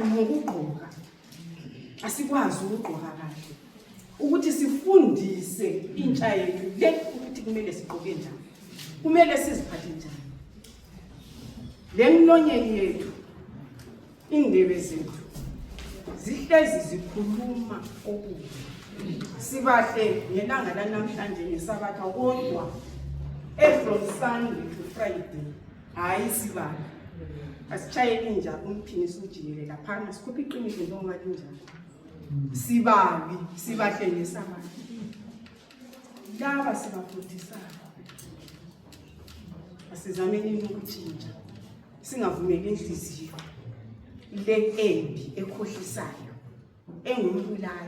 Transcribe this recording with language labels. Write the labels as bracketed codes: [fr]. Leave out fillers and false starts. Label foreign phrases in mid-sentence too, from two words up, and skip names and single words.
[nd] Ngokugqoka asikwazi ukugqoka kahle, ukuthi sifundise intsha yethu le ukuthi kumele sigqoke njani, kumele siziphathe njani. Le mlonyeni yethu, indebe zethu zihlezi zikhuluma okubi. Sibahle ngelanga lanamhlanje ngesabatha, kodwa [en] from Sunday to Friday [nd] hayi sibahle. Asitshayeli inja umphini sujikele laphana sikhupha iqiniso njengoba linjalo. Sibabi, sibahle ngesabatha. Laba sibafundisana. Asizameni ukutshintsha. Singavumeli inhliziyo le embi ekhohlisayo engumbulali.